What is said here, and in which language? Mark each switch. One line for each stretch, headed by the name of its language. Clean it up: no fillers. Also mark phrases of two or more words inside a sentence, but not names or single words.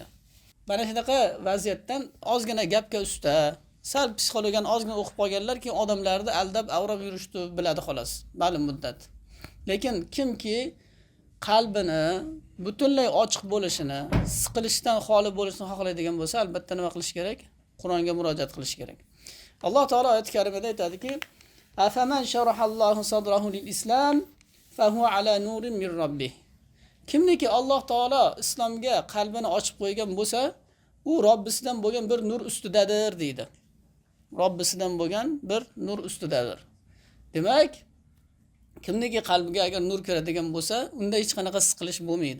Uzbek: Mana shunaqa vaziyatdan ozgina gapga usta, sal psixologiyani ozgina o'qib qolganlar keyin odamlarni aldab, avrab yurishni biladi xolos, ma'lum muddat. Lekin kimki qalbini butunlay ochiq bo'lishini, siqilishdan xoli bo'lishini xohlaydigan bo'lsa, albatta nima qilish kerak? Qur'onga murojaat qilish kerak. Alloh taolo oyat karimada aytadiki:
Arabic: "أفمن شرح الله صدره للإسلام فهو على نور من ربه."
Uzbek: Kimniki Alloh taolo islomga qalbini ochib qo'ygan bo'lsa, u Robbisidan bo'lgan bir nur ustidadir deydi. Robbisidan bo'lgan bir nur ustidadir. Demak, kimniki qalbiga agar nur kiradigan bo'lsa, unda hech qanaqa siqilish bo'lmaydi.